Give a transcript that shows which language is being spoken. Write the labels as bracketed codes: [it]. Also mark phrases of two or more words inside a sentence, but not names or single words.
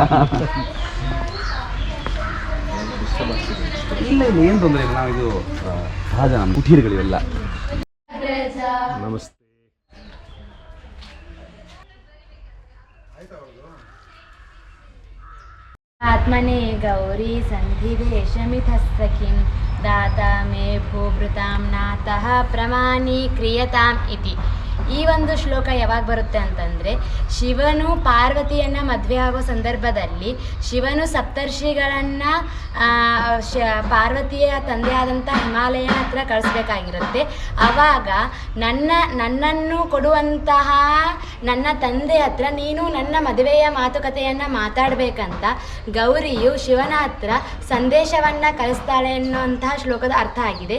[kn] ಇಲ್ಲ ಇಲ್ಲ, ಏನು ತೊಂದರೆ ಇಲ್ಲ. ನಾವಿದು ಸಹಜ, ನಮ್ಮ ಕುಟೀರಗಳಿವೆಲ್ಲ. ನಮಸ್ತೆ. [sa] ಆತ್ಮನೇ ಗೌರಿ ಸಂಧಿದೇಶಮಿಥಸ್ಸಖಿಂ दाता मे भूभृतां नातः प्रमाणೀಕ್ರಿಯತಾಂ ಇತಿ. [kn] ಈ ಒಂದು ಶ್ಲೋಕ ಯಾವಾಗ ಬರುತ್ತೆ ಅಂತಂದರೆ, ಶಿವನು ಪಾರ್ವತಿಯನ್ನು ಮದುವೆ ಆಗೋ ಸಂದರ್ಭದಲ್ಲಿ ಶಿವನು ಸಪ್ತರ್ಷಿಗಳನ್ನು ಪಾರ್ವತಿಯ ತಂದೆಯಾದಂಥ ಹಿಮಾಲಯನ ಹತ್ರ ಕಳಿಸ್ಬೇಕಾಗಿರುತ್ತೆ. ಆವಾಗ ನನ್ನನ್ನು ಕೊಡುವಂತಹ ನನ್ನ ತಂದೆ ಹತ್ರ ನೀನು ನನ್ನ ಮದುವೆಯ ಮಾತುಕತೆಯನ್ನು ಮಾತಾಡಬೇಕಂತ ಗೌರಿಯು ಶಿವನ ಹತ್ರ ಸಂದೇಶವನ್ನು ಕಳಿಸ್ತಾಳೆ ಅನ್ನುವಂತಹ ಶ್ಲೋಕದ ಅರ್ಥ ಆಗಿದೆ.